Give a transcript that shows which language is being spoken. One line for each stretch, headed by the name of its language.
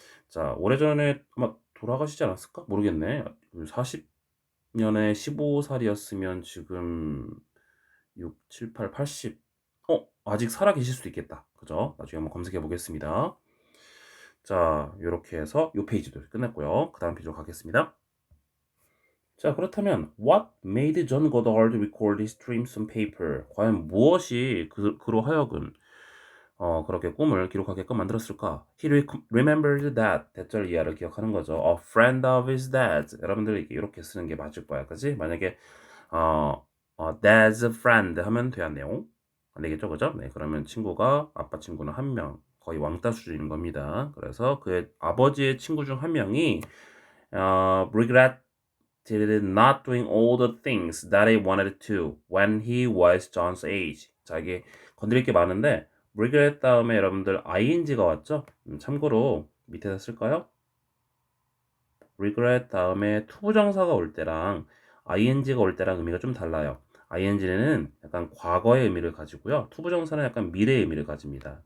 Korean: 자, 오래전에 아마 돌아가시지 않았을까? 모르겠네. 40년에 15살이었으면 지금 6, 7, 8, 80. 아직 살아 계실 수도 있겠다. 그죠? 나중에 한번 검색해 보겠습니다. 자, 이렇게 해서 이 페이지도 끝냈고요. 그 다음 페이지로 가겠습니다. 자, 그렇다면
English: What made John Goddard record his dreams on paper?
Korean: 과연 무엇이 그로 하여금 그렇게 꿈을 기록하게끔 만들었을까?
English: He remembered that
Korean: 대절 이하를 기억하는 거죠.
English: A friend of his dad.
Korean: 여러분들 이렇게 쓰는 게 맞을 거야, 그지? 만약에
English: dad's friend
Korean: 하면 돼야 내용 안 되겠죠, 그죠? 네, 그러면 친구가 아빠 친구는 한 명, 거의 왕따 수준인 겁니다. 그래서 그의 아버지의 친구 중 한 명이
English: regretted not doing all the things that he wanted to when he was John's age.
Korean: 자, 이게 건드릴 게 많은데 regret 다음에 여러분들 ing가 왔죠? 참고로 밑에다 쓸까요? regret 다음에 투부정사가 올 때랑 ing가 올 때랑 의미가 좀 달라요. ing는 약간 과거의 의미를 가지고요. 투부정사는 약간 미래의 의미를 가집니다.